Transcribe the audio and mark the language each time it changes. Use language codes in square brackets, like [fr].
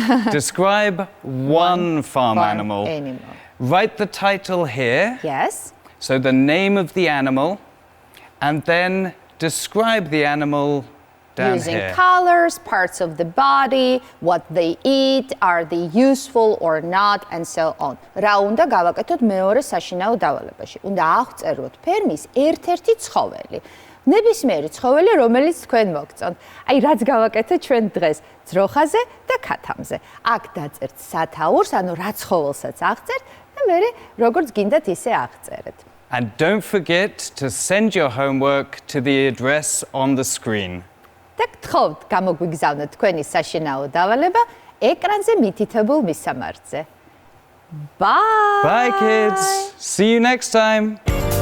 [en] Describe one farm animal. Write the title here. Yes. So the name of the animal, and then describe the animal down using here. colors, parts of the body, what they eat, are they useful or not, and so on. [ka] რა უნდა გავაკეთოთ მეორე საშინაო დავალებაში? უნდა აღწეროთ ფერმის ერთ-ერთი ცხოველი. ნებისმიერი ცხოველი, რომელიც თქვენ მოგწონთ. აი, რაც გავაკეთეთ ჩვენ დღეს ძროხაზე და ქათამზე. აქ დაწერთ სათაურს, ანუ რა ცხოველსაც აღწერთ და მერე როგორც გინდათ ისე აღწერეთ. [en] And don't forget to send your homework to the address on the screen. [ka] და გთხოვთ გამოგვიგზავნოთ თქვენი საშინაო დავალება ეკრანზე მითითებულ მისამართზე. Bye! [en] Bye kids! See you next time!